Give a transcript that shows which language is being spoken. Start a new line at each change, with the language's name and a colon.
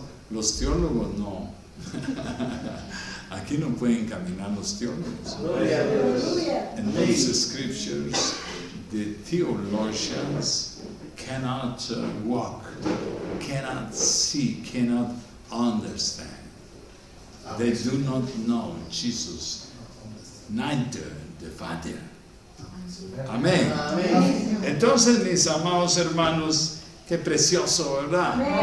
Spanish: Los teólogos no. Aquí no pueden caminar los teólogos.
English: En those scriptures, the theologians cannot walk, cannot see, cannot understand. They do not know Jesus, neither the Father.
Spanish: Amén. Entonces, mis amados hermanos, qué precioso, ¿verdad?